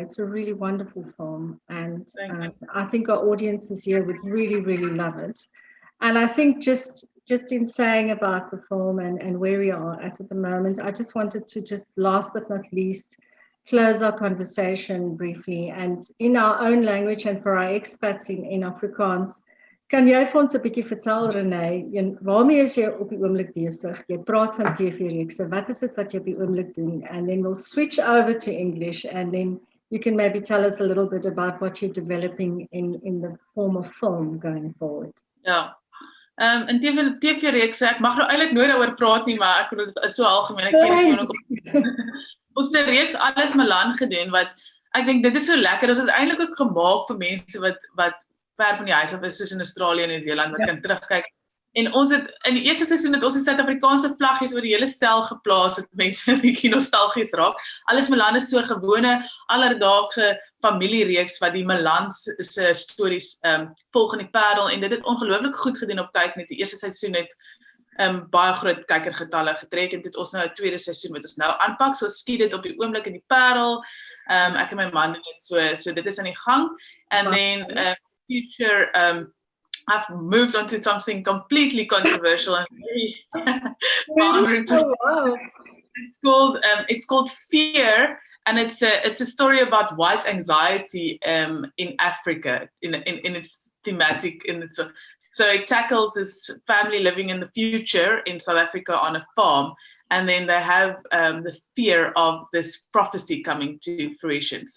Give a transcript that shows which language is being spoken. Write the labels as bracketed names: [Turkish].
[English] It's a really wonderful film, and I think our audiences here would really, really love it. And I think just in saying about the film and where we are at the moment, I just wanted to just last but not least close our conversation briefly, and in our own language and for our expats in Afrikaans. [Afrikaans] Kan jy vir ons 'n bietjie vertel, Renee, waarmee is jy op die oomblik besig? Jy praat van TV-reekse. Wat is dit wat jy op die oomblik doen? [English] And then we'll switch over to English, and then you can maybe tell us a little bit about what you're developing in the form of film going forward. [Afrikaans] Ja. In TV-reekse, ek mag nou eintlik nooit daaroor praat nie, maar ek bedoel dit is so algemeen. Ek ken dit ook. Ons het 'n reeks Alles Milan gedoen wat ek dink dit is so lekker. Ons het eintlik ook gemaak vir mense wat ver van die huis af is, soos in Australië en Nieu-Seeland, wat kan terugkyk. En ons het in die eerste seisoen het ons die Suid-Afrikaanse vlaggies oor die hele stel geplaas, het mense 'n bietjie nostalgies raak. Alles Milan is so gewone alledaagse familiereeks wat die Milans se stories volg in die Parel, en dit het ongelooflik goed gedoen op Kyknet. Die eerste seisoen het baie groot kykergetalle getrek, en dit ons nou 'n tweede seisoen wat ons nou aanpak. So skiet dit op die oomblik in die Parel. Ek en my man doen dit, so dit is aan die gang. [English] And then future I've moved on to something completely controversial and very wow. It's called Fear, and it's a story about white anxiety in Africa in its thematic so it tackles this family living in the future in South Africa on a farm, and then they have the fear of this prophecy coming to fruition.